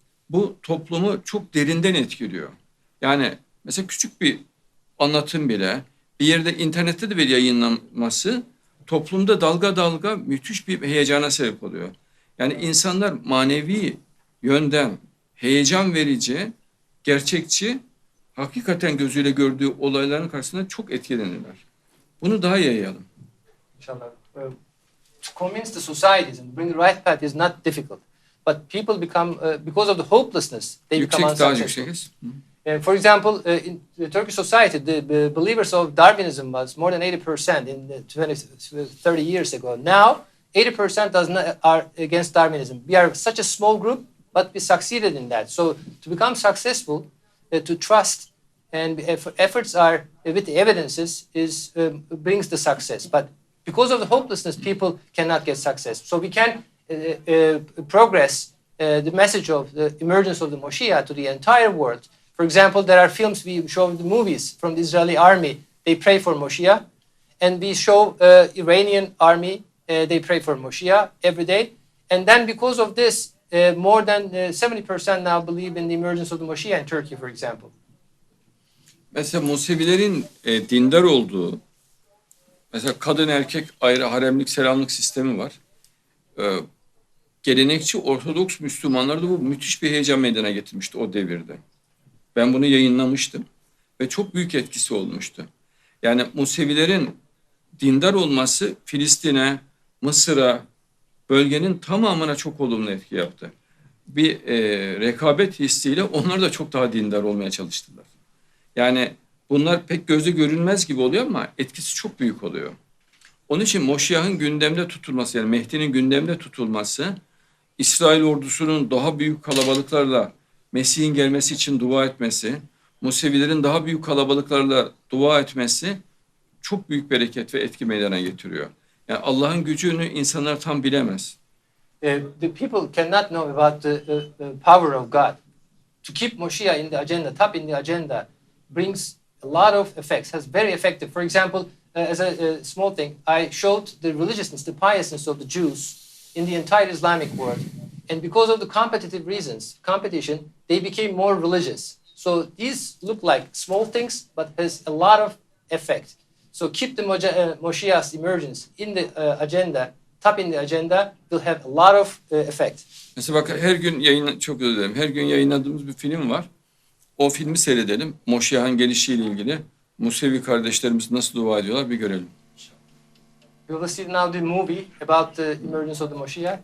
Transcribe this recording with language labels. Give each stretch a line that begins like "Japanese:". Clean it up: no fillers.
Turkish: Bu toplumu çok derinden etkiliyor. Yani mesela küçük bir anlatım bile bir yerde internette de bir yayınlanması toplumda dalga dalga müthiş bir heyecana sebep oluyor. Yani insanlar manevi yönden heyecan verici, gerçekçi, hakikaten gözüyle gördüğü olayların karşısında çok etkilenirler. Bunu daha yayalım. Inshallah.
English: To convince the societies and bring the right path is not difficult. But people become, because of the hopelessness, they become
Turkish: Yüksek, daha
English: unsuccessful.
Turkish: yüksekiz.
English: For example, in the Turkish society, the believers of Darwinism was more than 80% in the 30 years ago. Now, 80% are against Darwinism. We are such a small group, but we succeeded in that. So, to become successful, to trust, and efforts are with the evidences brings the success. But because of the hopelessness, people cannot get success. So we can progress the message of the emergence of the Moshiach to the entire world. For example, there are films, we show the movies from the Israeli army, they pray for Moshiach. And we show Iranian army, they pray for Moshiach every day. And then because of this, more than 70% now believe in the emergence of the Moshiach in Turkey, for example.
Turkish: Mesela Musevilerin dindar olduğu, mesela kadın erkek ayrı haremlik selamlık sistemi var. Gelenekçi Ortodoks Müslümanlarda bu müthiş bir heyecan meydana getirmişti o devirde. Ben bunu yayınlamıştım ve çok büyük etkisi olmuştu. Yani Musevilerin dindar olması Filistin'e, Mısır'a, bölgenin tamamına çok olumlu etki yaptı. Bir rekabet hissiyle onlar da çok daha dindar olmaya çalıştılar. Yani bunlar pek gözle görünmez gibi oluyor ama etkisi çok büyük oluyor. Onun için Moşiyah'ın gündemde tutulması, yani Mehdi'nin gündemde tutulması, İsrail ordusunun daha büyük kalabalıklarla Mesih'in gelmesi için dua etmesi, Musevilerin daha büyük kalabalıklarla dua etmesi çok büyük bereket ve etki meydana getiriyor. Yani Allah'ın gücünü insanlar tam bilemez.
English: The people cannot know about the power of God. To keep Moshiach in the agenda, top in the agenda, brings a lot of effects, has very effective. For example, as a small thing, I showed the religiousness, the piousness of the Jews in the entire Islamic world. And because of the competitive reasons, competition, they became more religious. So these look like small things, but has a lot of effect. So keep the Moshiach's emergence in the agenda, top in the agenda, will have a lot of effect.
Turkish: Mesela bak her gün çok özür dilerim. Her gün yayınladığımız bir film var. O filmi seyredelim. Moşiyah'ın gelişiyle ilgili. Musevi kardeşlerimiz nasıl dua ediyorlar bir görelim.
English: We will see now the movie about the emergence of the Moshiach.